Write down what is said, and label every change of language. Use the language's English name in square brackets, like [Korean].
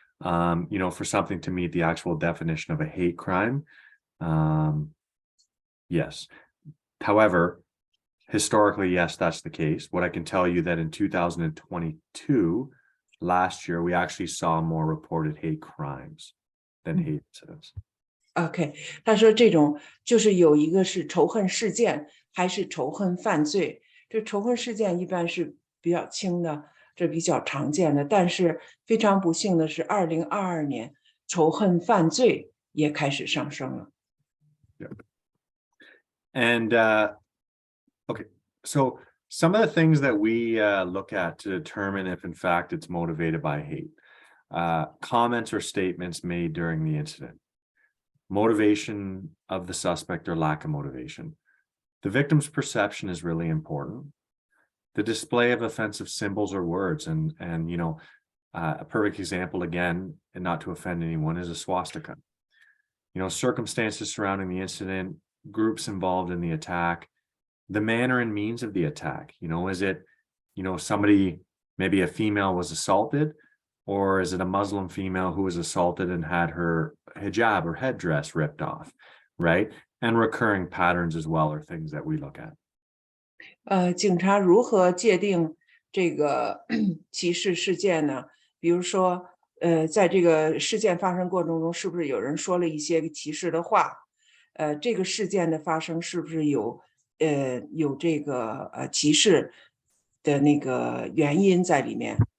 [English] For something to meet the actual definition of a hate crime. Yes. However, historically, yes, that's the case. What I can tell you that in 2022, last year, we actually saw more reported hate crimes than hate incidents. [Chinese] OK， 他说这种就是有一个是仇恨事件还是仇恨犯罪，这仇恨事件一般是比较轻的，这比较常见的。但是非常不幸的是，2022年仇恨犯罪也开始上升了。 [English] And okay, so some of the things that we look at to determine if in fact it's motivated by hate, comments or statements made during the incident, motivation of the suspect or lack of motivation. The victim's perception is really important. The display of offensive symbols or words, and a perfect example again, and not to offend anyone, is a swastika. Circumstances surrounding the incident, groups involved in the attack, the manner and means of the attack. Is it, somebody, maybe a female was assaulted, or is it a Muslim female who was assaulted and had her hijab or headdress ripped off, right? And recurring patterns as well are things that we look at. [Chinese] 警察如何界定这个歧视事件呢？比如说，在这个事件发生过程中，是不是有人说了一些歧视的话？这个事件的发生是不是有这个歧视的那个原因在里面？